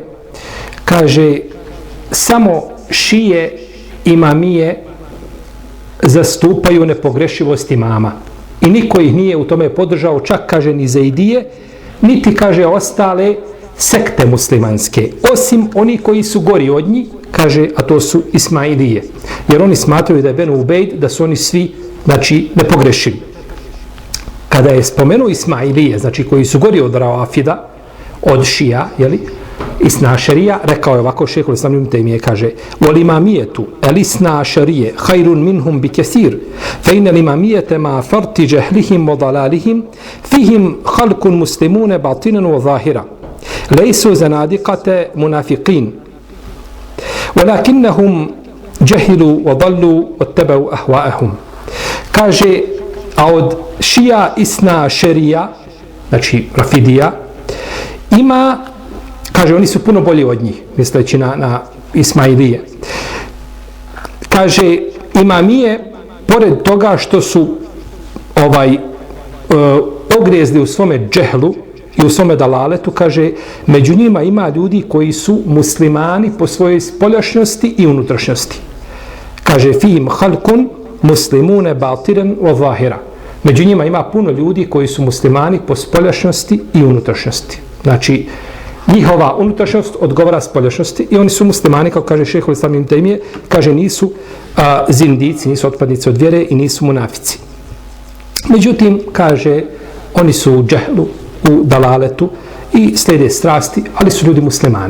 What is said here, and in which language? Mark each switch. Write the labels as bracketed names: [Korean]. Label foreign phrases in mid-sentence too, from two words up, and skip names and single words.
[Bosnian] kaže, samo šije imamije zastupaju nepogrešivost imama i niko ih nije u tome podržao, čak kaže ni Zaidije, niti kaže ostale sekte muslimanske, osim oni koji su gori od njih, kaže, a to su Ismailije, jer oni smatraju da je Benu Ubejd, da su oni svi znači nepogrešivi. Kada je spomenuo Ismailije, znači koji su gori od Ravafida, od šija, jeli, Isnašarija, rekao je ovako šejhul Islam ibn Tejmije, kaže: [Arabic] "والإمامية الاثنا عشرية خير منهم بكثير، فإن الإمامية مع فرط جهلهم وضلالهم فيهم خلق مسلمون باطنا وظاهرا ليسوا زنادقة منافقين ولكنهم جهلوا وضلوا واتبعوا أهواءهم." [Bosnian] Kaže, a od šija Isna Šerija, znači Rafidija, ima, kaže, oni su puno bolji od njih, misleći na Ismailije. Kaže, imamije, pored toga što su ogrezli u svome džehlu i u svome dalaletu, kaže, među njima ima ljudi koji su muslimani po svojoj spoljašnjosti i unutrašnjosti. Kaže, [Arabic] فيهم خلق مسلمون باطنا وظاهرا. [Bosnian] Među njima ima puno ljudi koji su muslimani po spoljašnjosti i unutrašnjosti. Znači, njihova unutrašnjost odgovara spoljašnjosti i oni su muslimani, kao kaže šejhul Islam ibn Tejmije, kaže, nisu zindici, nisu otpadnici od vjere i nisu munafici. Međutim, kaže, oni su u džehlu, u dalaletu i slijede strasti, ali su ljudi muslimani.